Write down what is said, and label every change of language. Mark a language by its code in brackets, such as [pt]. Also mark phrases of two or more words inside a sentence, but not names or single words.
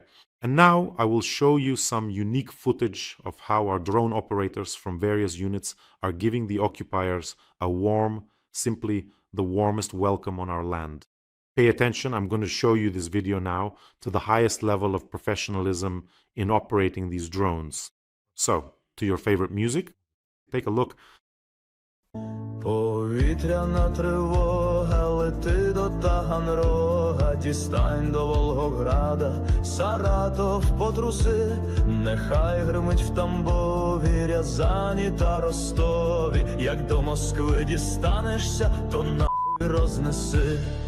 [en] And now I will show you some unique footage of how our drone operators from various units are giving the occupiers a warm, simply the warmest welcome on our land. Pay attention, I'm going to show you this video now to the highest level of professionalism in operating these drones. So, to your favorite music, take a look. [uk] Повітряна тривога, лети до Таганрога, дістань до Волгограда, Саратов потруси, нехай гримить в Тамбові, Рязані та Ростові, як до Москви дістанешся, то нахуй рознеси.